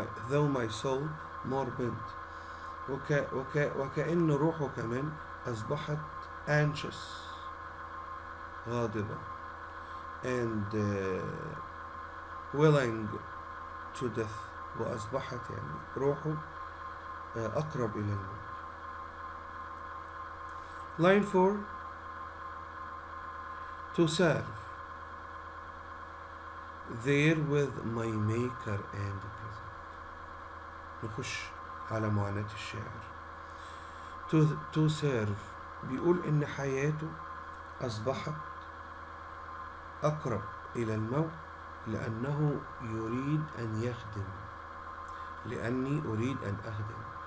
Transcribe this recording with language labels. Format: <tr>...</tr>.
<en>though my soul more bent،</en> <ar>وكأن روحه كمان أصبحت</ar> <en>anxious</en> <ar>غاضبة</ar> <en>and willing to death،</en> <ar>وأصبحت يعني روحه أقرب إلى الموت.</ar> <en>line 4 to serve there with my maker and present.</en> <ar>نخش على معاناة الشاعر.</ar> <en>to serve</en> <ar>بيقول إن حياته أصبحت أقرب إلى الموت لأنه يريد أن يخدم، لأني أريد أن أخدم.</ar>